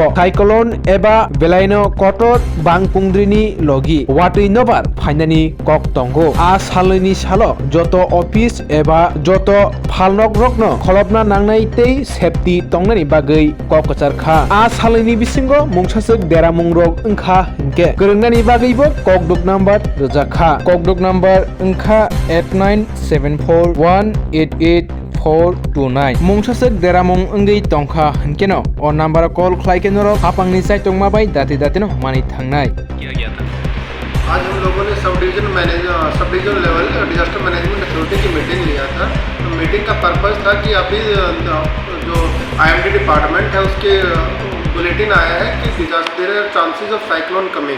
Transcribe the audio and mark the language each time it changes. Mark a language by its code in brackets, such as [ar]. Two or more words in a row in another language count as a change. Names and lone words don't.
[rah] साइक्लोन एबा बेलायनो कटर बांपुंद्रिनि लगी वाटै नबार फाइनानि कक तंगो आ सालनि सालो जत अफिस एबा जत फालनक रकनो खलबना नांनाय तै सेफ्टी तंनानि बागै ककचारखा आ सालनि बिसिंग मुंसासक देरामुं रक ओंखा हिंके गोरोंनानि बागैबो ककदुक नाम्बार रजाखा ककदुक नाम्बार ओंखा 8974188429 मुंसासक देरामुं ओंगै तंखा हिंकेनो अ नाम्बार कल खलायकेनो रक हापांनि साइ तंमाबाय दाते दातेनो मानि थांनाय [hi] आज हम लोगों ने सब डिवीजन लेवल डिजास्टर मैनेजमेंट अथॉरिटी की मीटिंग लिया था। तो मीटिंग का पर्पस था कि अभी जो आईएमडी डिपार्टमेंट है उसके बुलेटिन आया है कि [en] disaster chances of cyclone coming.